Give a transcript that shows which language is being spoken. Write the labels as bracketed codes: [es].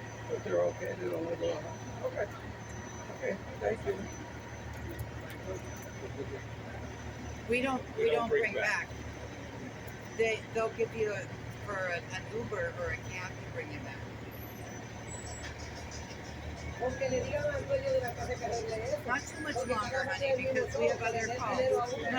[en] If they're okay, they don't want to go out. Okay. Okay, thank you. We don't bring back. They'll give you for an Uber or a cab to bring you back. [es] Aunque le digan al dueño de la casa que arregle eso. [en] Not too much longer, honey, because we have other calls.